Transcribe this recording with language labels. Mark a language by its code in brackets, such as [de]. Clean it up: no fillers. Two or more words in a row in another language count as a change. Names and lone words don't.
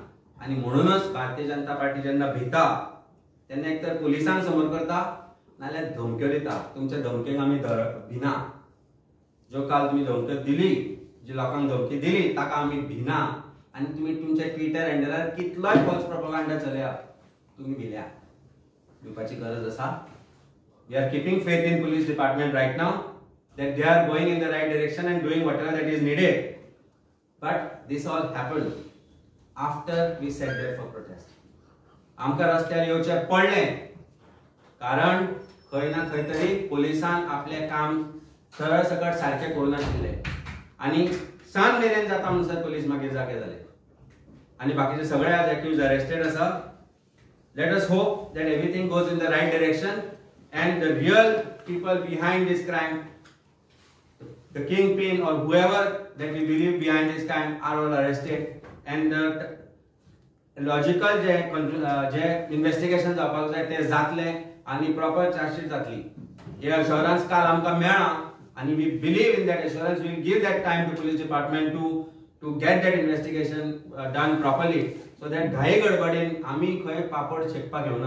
[kok] आनी म्हणूनच भारतीय जनता पार्टी जेन्ना भिता तेन्ना एक तर पुलिसांक समोर करता, नाल्यार धमक्यो दिता. तुमच्या धमकेक आमी भिना. जो काल तुमी धमक्यो दिली, जी लोकांक धमकी दिली ताका आमी भिना. आनी तुमी तुमच्या ट्विटर हँडलार कितलोय [en] false propaganda [kok] चलया, तुमी भिल्या. भिवपाची गरज आसा. [en] we are keeping faith in police department right now that they are going in the right direction and doing whatever that is needed. But this all happened after we sat there for protest. [kok] आमकां रस्त्यार येवचें पडलें कारण खंय ना खंय तरी पुलिसान आपलें काम सरळ सकट सारकें करूं नाशिल्लें. आनी सांज मेरेन जाता म्हणसर पुलीस मागीर जागे जाले. आनी बाकीचे सगळे आज [en] accused arrested [kok] आसा. [en] Let us hope that everything goes in the right direction and the real people behind this crime, the kingpin or whoever that we believe behind this crime, are all arrested. And the logical [kok] जे इन्व्हेस्टिगेशन जावपाक जाय ते जातले आनी [en] proper chargesheet [kok] जातली. हे अश्योरन्स काल आमकां मेळ्ळा आनी [en] we believe in that assurance. we will give that time to police department to get that investigation done properly, so that [kok] घाई गडबडीन आमी खंय पापड शेकपाक येवना.